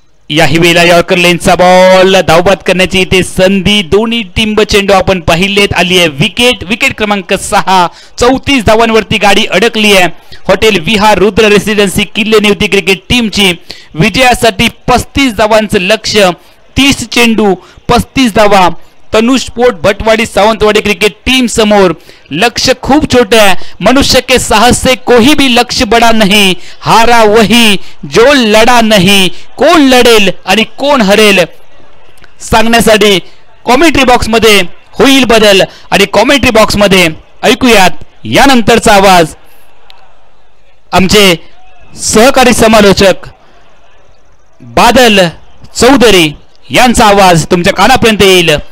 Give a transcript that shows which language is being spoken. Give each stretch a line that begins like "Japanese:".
Marathi: याही वेळेला yorker लेनचा ball धावबाद करण्याची इथे संधी. दोन्ही टिंब चेंडू आपण पाहिलेत आली आहे. विकेट क्रमांक 6. 34 धावांवरती गाडी अडकली आहे. हॉटेल विहार रुद्र रेसिडेन्सी किल्ले निवती क्रिकेट टीमची विजयासाठी 35 धावांचं लक्ष्य. 30 चेंडू 35 धावा. Tanush sport Bhatwari Sawantwadi cricket team समोर लक्ष्य खूप छोटे है.
Hindi: मनुष्य के साहस से कोई भी लक्ष्य बड़ा नहीं. हारा वही जो लढा नहीं.
Marathi: कोण लढेल आणि कोण हरेल सांगण्यासाठी कॉमेंट्री बॉक्स मध्ये होईल बदल आणि कॉमेंट्री बॉक्स मध्ये ऐकूयात यानंतरचा आवाज. आमचे सहकारी समालोचक बादल चौधरी यांचा आवाज तुमच्या कानापर्यंत येईल.